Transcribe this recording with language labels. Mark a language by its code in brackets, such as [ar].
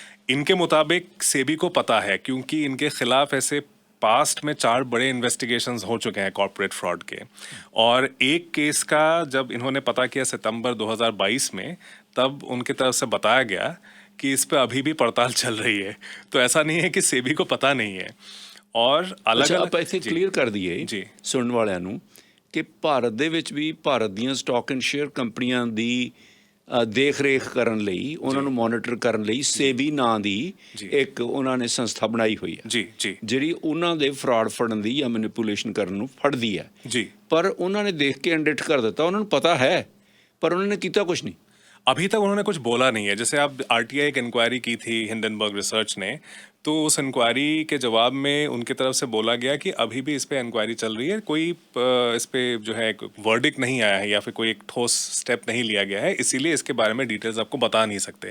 [hi] इनके मुताबिक सेबी को पता है, क्योंकि इनके खिलाफ ऐसे पास्ट में 4 बड़े इन्वेस्टिगेशंस हो चुके हैं कॉर्पोरेट फ्रॉड के, और एक केस का जब इन्होंने पता किया सितंबर 2022 में, तब उनकी तरफ से बताया गया कि इस पे अभी भी पड़ताल चल रही है। तो ऐसा नहीं है कि सेबी को पता नहीं है। और अलग आप ऐसे [pa] क्ਲੀਅਰ ਕਰ ਦਈਏ ਜੀ ਸੁਣਨ ਵਾਲਿਆਂ ਨੂੰ ਕਿ ਭਾਰਤ ਦੇ ਵਿੱਚ ਵੀ ਭਾਰਤ ਦੀਆਂ ਸਟਾਕ ਐਂਡ ਸ਼ੇਅਰ ਕੰਪਨੀਆਂ ਦੀ ਦੇਖ ਰੇਖ ਕਰਨ ਲਈ, ਉਹਨਾਂ ਨੂੰ ਮੋਨੀਟਰ ਕਰਨ ਲਈ ਸੇਬੀ ਨਾਂ ਦੀ ਇੱਕ ਉਹਨਾਂ ਨੇ ਸੰਸਥਾ ਬਣਾਈ ਹੋਈ ਹੈ, ਜੀ ਜੀ, ਜਿਹੜੀ ਉਹਨਾਂ ਦੇ ਫਰਾਡ ਫੜਨ ਦੀ ਜਾਂ ਮੈਨੀਪੂਲੇਸ਼ਨ ਕਰਨ ਨੂੰ ਫੜਦੀ ਹੈ ਜੀ। ਪਰ ਉਹਨਾਂ ਨੇ ਦੇਖ ਕੇ ਇੰਡਿਕਟ ਕਰ ਦਿੱਤਾ, ਉਹਨਾਂ ਨੂੰ ਪਤਾ ਹੈ ਪਰ ਉਹਨਾਂ ਨੇ ਕੀਤਾ ਕੁਝ ਨਹੀਂ। [hi] अभी तक उन्होंने कुछ बोला नहीं है। जैसे आप आरटीआई एक इंक्वायरी की थी हिंडनबर्ग रिसर्च ने, तो उस इंक्वायरी के जवाब में उनकी तरफ से बोला गया कि अभी भी इस पे इंक्वायरी चल रही है, कोई इस पे जो है वर्डिक्ट नहीं आया है या फिर कोई एक ठोस स्टेप नहीं लिया गया है, इसीलिए इसके बारे में डिटेल्स आपको बता नहीं सकते।